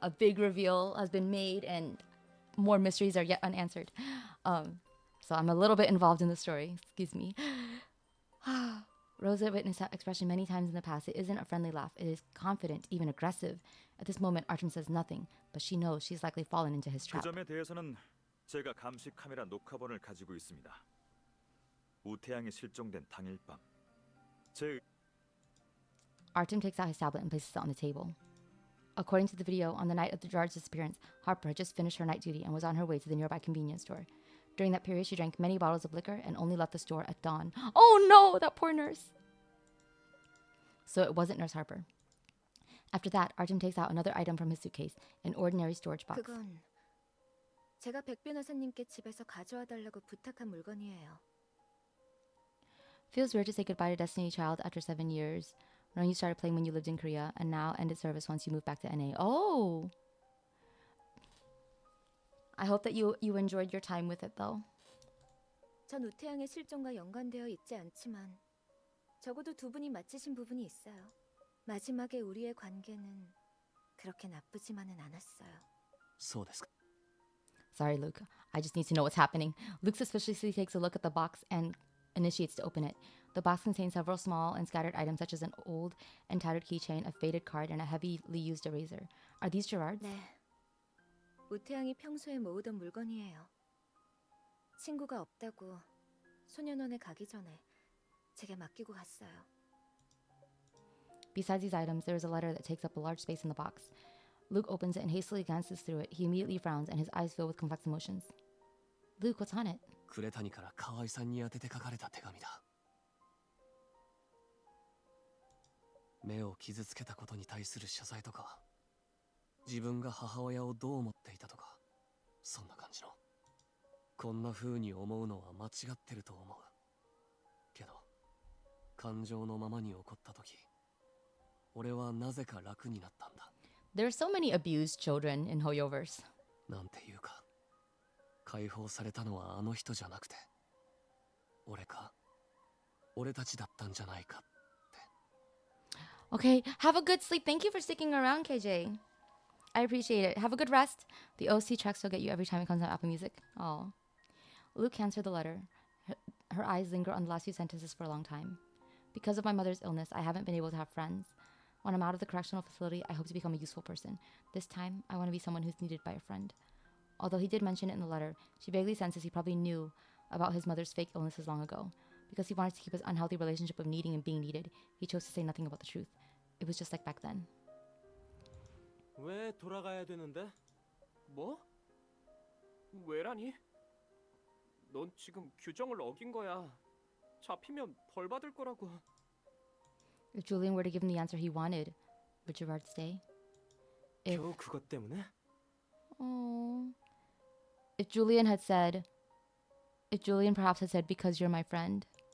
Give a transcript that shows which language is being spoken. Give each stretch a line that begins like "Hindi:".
English: A big reveal has been made, and more mysteries are yet unanswered. So I'm a little bit involved in the story. Excuse me. Rosa witnessed that expression many times in the past. It isn't a friendly laugh. It is confident, even aggressive. At this moment, Artem says nothing, but she knows she's likely fallen into his
Korean: 그
English: trap.
Korean: 점에 대해서는 제가 감시 카메라 녹화본을 가지고 있습니다. 우태양이 실종된 당일 밤 제
English: Artem takes out his tablet and places it on the table. According to the video, on the night of the Gerard's disappearance, Harper had just finished her night duty and was on her way to the nearby convenience store. During that period, she drank many bottles of liquor and only left the store at dawn. Oh no, that poor nurse! So it wasn't Nurse Harper. After that, Artem takes out another item from his suitcase, an ordinary storage box.
Korean: 그건 제가 백 변호사님께 집에서 가져와 달라고 부탁한 물건이에요.
English: Feels weird to say goodbye to Destiny Child after 7 years. Knowing you started playing when you lived in Korea and now ended service once you moved back to NA. Oh! I hope that you enjoyed your time with it though.
Korean: 전 우태양의 실종과 연관되어 있지 않지만 적어도 두 분이 맞추신 부분이 있어요. 마지막에 우리의 관계는 그렇게 나쁘지만은 않았어요.
Japanese: そうですか。
English: Sorry, Luke. I just need to know what's happening. Luke suspiciously takes a look at the box and initiates to open it. The box contains several small and scattered items such as an old and tattered keychain, a faded card, and a heavily used eraser. Are these Gerard's?
Korean: 네. 우태양이 평소에 모으던 물건이에요. 친구가 없다고 소년원에 가기 전에 제게 맡기고 갔어요.
English: Besides these items, there is a letter that takes up a large space in the box. Luke opens it and hastily glances through it. He immediately frowns and his eyes fill with complex emotions. Luke, what's on it?
Japanese: 呉谷から河合さんに宛てて書かれた手紙だ。目を傷つけたことに対する謝罪とか、自分が母親をどう思っていたとか、そんな感じの。こんな風に思うのは間違ってると思う。けど、感情のままに起こった時、俺はなぜか楽になったんだ。
English: There are so many abused children in Hoyoverse.
Japanese: なんていうか、解放されたのはあの人じゃなくて、俺たちだったんじゃないか。
English: Okay, have a good sleep. Thank you for sticking around, KJ. I appreciate it. Have a good rest. The OC tracks will get you every time it comes on Apple Music. Oh. Luke hands her the letter. Her eyes linger on the last few sentences for a long time. Because of my mother's illness, I haven't been able to have friends. When I'm out of the correctional facility, I hope to become a useful person. This time, I want to be someone who's needed by a friend. Although he did mention it in the letter, she vaguely senses he probably knew about his mother's fake illnesses long ago. Because he wanted to keep his unhealthy relationship of needing and being needed, he chose to say nothing about the truth. It was just like back then.
Korean: 왜 돌아가야 되는데? 뭐? 왜라니? 넌 지금 규정을 어긴 거야. 잡히면 벌 받을 거라고.
English: If Julian were to give him the answer he wanted, would Gerard stay?
Korean: 겨우 그것 때문에?
English: Oh. If Julian perhaps had said, because you're my friend.